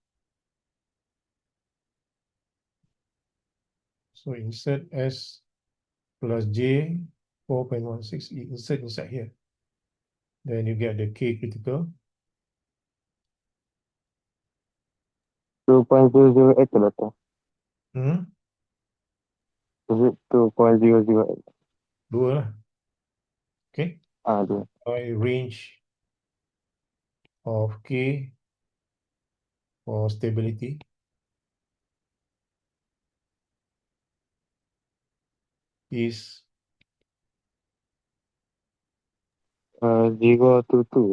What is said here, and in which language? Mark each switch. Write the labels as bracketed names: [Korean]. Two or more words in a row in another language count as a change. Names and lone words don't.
[English] So insert S plus J 4.16. Insert inside here. Then you get the K critical. [Malay] 2.008 tu lah tu. Hmm? [English] Is it 2.008? [Malay] Dua lah. Okay. Dua. [English] By range of K for stability is 022.